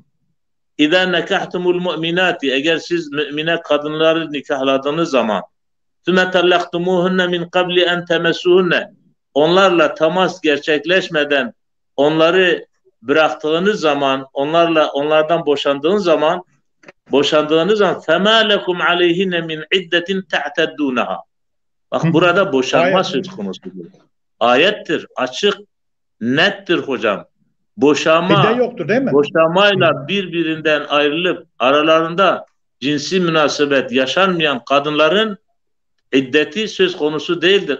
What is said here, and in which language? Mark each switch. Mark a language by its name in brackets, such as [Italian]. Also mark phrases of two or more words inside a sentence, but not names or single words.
[Arabic] إِذَا نَكَحْتُمُ الْمُؤْمِنَاتِ [Turkish] eğer siz mümine kadınları nikahladığınız zaman [Arabic] ثُمَّ طَلَّقْتُمُوهُنَّ مِنْ قَبْلِ أَنْ تَمَسُّوهُنَّ [Turkish] onlarla temas gerçekleşmeden onları bıraktığınız zaman onlardan boşandığınız zaman [Arabic] فَمَا لَكُمْ عَلَيْهِنَّ مِنْ عِدَّةٍ تَعْتَدُّونَهَا [Turkish] Bak burada boşanma söz konusudur. Ayettir, açık, nettir hocam. İddia yoktur değil mi? Boşanmayla birbirinden ayrılıp aralarında cinsi münasebet yaşanmayan kadınların iddeti söz konusu değildir.